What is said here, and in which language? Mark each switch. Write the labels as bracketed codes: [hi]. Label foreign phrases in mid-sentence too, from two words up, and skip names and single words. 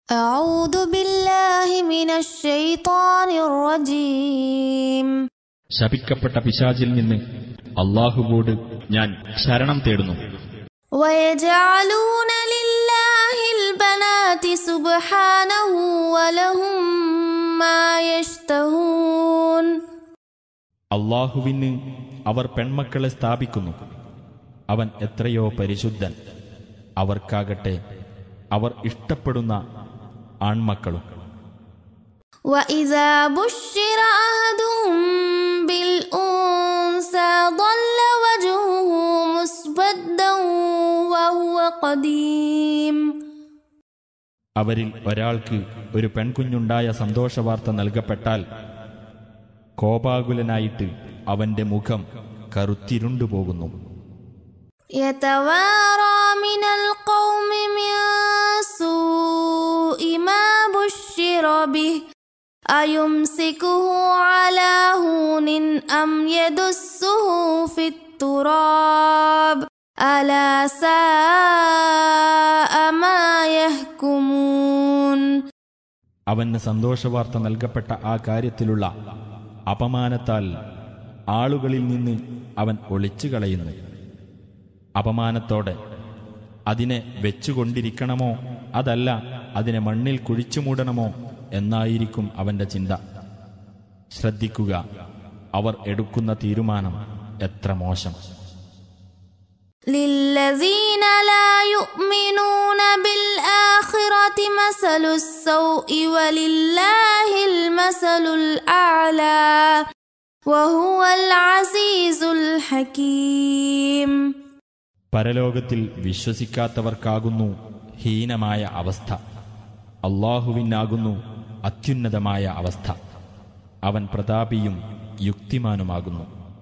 [ar] أعوذ بالله من الشيطان الرجيم. [ml] ശപിക്കപ്പെട്ട പിശാചിൽ നിന്ന് അല്ലാഹുവോട് ഞാൻ ശരണം തേടുന്നു. [ar] ويجعلون لله البنات سبحانه ولهم ما يشتهون. [ml] അല്ലാഹുവിന് അവർ പെൺമക്കളെ സ്ഥാപിക്കുന്നു. അവൻ എത്രയോ പരിശുദ്ധൻ. അവർക്കാകട്ടെ അവർ ഇഷ്ടപ്പെടുന്ന ആൺമക്കളും. [ar] وإذا بشر أحدهم بالأنثى ظل وجهه مسودا وهو قديم. [ml] അവരിൽ ഒരാൾക്ക് ഒരു പെൺകുഞ്ഞുണ്ടായ സന്തോഷവാർത്ത നൽകപ്പെട്ടാൽ കോപാകുലനായിട്ട് അവന്റെ മുഖം കറുത്തിരുണ്ടുപോകുന്നു. [ar] يتوارى من القوم من سوء ما بشر به أيمسكه على هون أم يدسه في التراب ألا ساء ما يحكمون. [ml] അവന് സന്തോഷവാർത്ത നൽകപ്പെട്ട ആ കാര്യത്തിലുള്ള അപമാനത്താൽ ആളുകളിൽ നിന്ന് അവൻ ഒളിച്ചു കളയുന്നു. അപമാനത്തോടെ അതിനെ വെച്ചുകൊണ്ടിരിക്കണമോ അതല്ല അതിനെ മണ്ണിൽ കുഴിച്ചു മൂടണമോ എന്നായിരിക്കും അവന്റെ ചിന്ത. ശ്രദ്ധിക്കുക, അവർ എടുക്കുന്ന തീരുമാനം എത്ര മോശം. [ar] للذين لا يؤمنون بالآخرة مثل السوء ولله المثل الأعلى وهو العزيز الحكيم. [ml] പരലോകത്തിൽ വിശ്വസിക്കാത്തവർക്കാകുന്നു ഹീനമായ അവസ്ഥ. അല്ലാഹുവിനാകുന്നു അത്യുന്നതമായ അവസ്ഥ. അവൻ പ്രതാപിയും യുക്തിമാനുമാകുന്നു.